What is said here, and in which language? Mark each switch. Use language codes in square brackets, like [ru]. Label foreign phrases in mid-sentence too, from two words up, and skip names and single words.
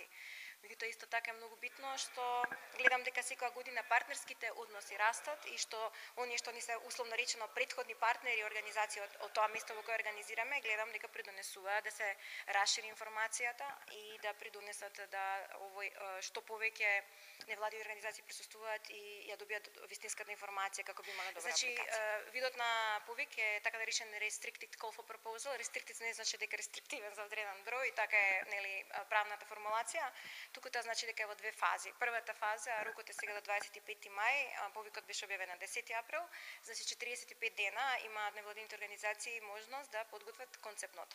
[mk] Меѓутоа исто така е многу битно што гледам дека секоја година партнерските односи растат и што оние што ни се условно речено претходни партнери и организации од тоа место во кое организираме, гледам дека придонесуваат да се расшири информацијата и да придонесат да овој што повеќе невладини организации присуствуваат и ја добијат вистинската информација како би имале добра апликација. Видот на повик е така да речен [en] restricted call for proposal. [mk] Restricted не значи дека рестриктивен за одреден број, така е, нели, правната формулација. Туку тоа значи дека е во две фази. Првата фаза, рокот е сега до 25 мај, повикот беше објавен на 10 април, значи 45 дена имаат невладините организации можност да подготват концептното.